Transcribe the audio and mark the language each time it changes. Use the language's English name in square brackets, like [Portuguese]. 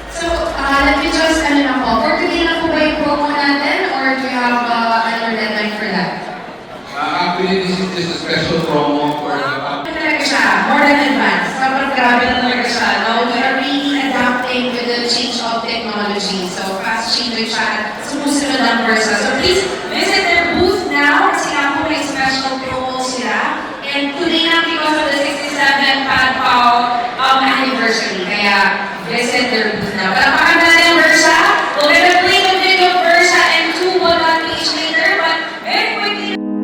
[English] So, let me just, for today [Filipino] na po ba yung promo natin [English] or do you have another deadline for that? Actually, this is just a special promo for the [Filipino] Talaga siya, [English] more than advanced. [Filipino] Sobrang grabe na talaga siya. No? [English] We are really adapting to the change of technology. [Filipino] So, fast changing siya at sumusunod ang versa. [English] So, please visit their booth now [Filipino] kasi nga po may special promo sila. [English] And today na because of the 67th Padpao anniversary. [Filipino] Kaya, [English] visit their booth now. [Filipino] Palapakan natin Versa. [English] We're gonna play the video of Versa and 2 will not each later. But very quickly,